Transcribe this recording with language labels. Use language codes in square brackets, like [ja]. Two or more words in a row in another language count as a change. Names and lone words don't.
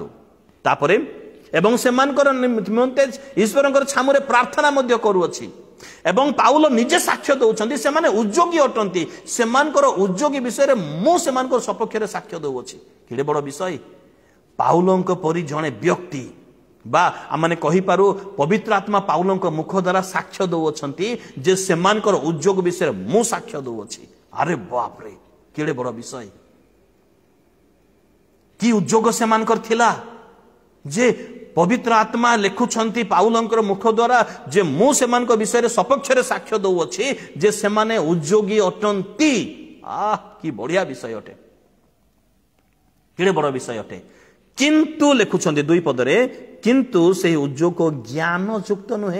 [or] ତାପରେ ଏବଂ ସେମାନଙ୍କର ନିମନ୍ତେ ଈଶ୍ୱରଙ୍କର ଛାମୁରେ ପ୍ରାର୍ଥନା ମଧ୍ୟ କରୁଅଛି ଏବଂ ପାଉଲ ନିଜେ ସାକ୍ଷ୍ୟ ଦେଉଛନ୍ତି ସେମାନେ ଉଦ୍ୟୋଗୀ ଅଟନ୍ତି। ସେମାନଙ୍କର ଉଦ୍ୟୋଗୀ ବିଷୟ ରେ ମୋ ସେମାନଙ୍କର ସପକ୍ଷ ରେ ସାକ୍ଷ୍ୟ ଦେଉଛି। କେଡ଼େ ବଡ଼ ବିଷୟ! ପାଉଲଙ୍କ ପରି ଜଣେ ବ୍ୟକ୍ତି ବା ଆପଣ କହି ପାରୁ ପବିତ୍ର ଆତ୍ମା ପାଉଲଙ୍କ ମୁଖ ଦ୍ୱାରା ସାକ୍ଷ୍ୟ ଦେଉଛନ୍ତି ଯେ ସେମାନଙ୍କର ଉଦ୍ୟୋଗ ବିଷୟ ମୁଁ ସାକ୍ଷ୍ୟ ଦେଉଛି। ଆରେ ବାପ ରେ କେଡ଼େ ବଡ଼ ବିଷୟ! କି ଉଦ୍ୟୋଗ ସେମାନଙ୍କର ଥିଲା ଯେ ପବିତ୍ର ଆତ୍ମା ଲେଖୁଛନ୍ତି ପାଉଲଙ୍କର ମୁଖ ଦ୍ୱାରା ଯେ ମୁଁ ସେମାନଙ୍କ ବିଷୟ ରେ ସପକ୍ଷ ରେ ସାକ୍ଷ୍ୟ ଦେଉଛି ଯେ ସେମାନେ ଉଦ୍ୟୋଗୀ ଅଟନ୍ତି। କି ବଢ଼ିଆ ବିଷୟ ଅଟେ, କେଡ଼େ ବଡ଼ ବିଷୟ ଅଟେ। କିନ୍ତୁ ଲେଖୁଛନ୍ତି 2 ପଦରେ କିନ୍ତୁ ସେ ଉଦ୍ୟୋଗ ଜ୍ଞାନ ଯୁକ୍ତ ନୁହେଁ।